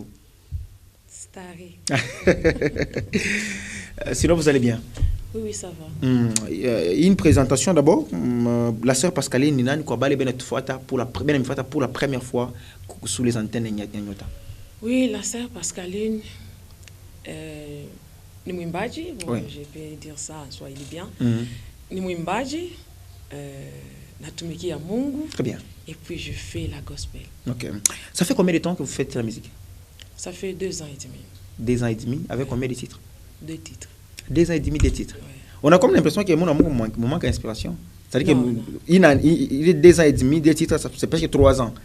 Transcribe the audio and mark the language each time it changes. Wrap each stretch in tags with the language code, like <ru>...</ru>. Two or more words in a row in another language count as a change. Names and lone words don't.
<fr>Starry. Sinon vous allez bien? Oui, ça va. Une présentation d'abord. La sœur Pascaline Ninani Kwabale pour la première fois sous les antennes de Nyota. Oui, la sœur Pascaline</fr> <sw>ni mwimbaji,</sw> <fr>oui. Je peux dire ça en swahili bien.</fr> <sw>Ni mwimbaji, natumikia Mungu.</sw> <fr>Très bien. Et puis je fais la gospel. Ok. Ça fait combien de temps que vous faites la musique? Ça fait 2 ans et demi. 2 ans et demi, avec combien de titres? 2 titres. 2 ans et demi de titres. Ouais. On a comme l'impression que mon amour manque d'inspiration. C'est-à-dire qu'il est 2 ans et demi, 2 titres, c'est presque 3 ans.</fr>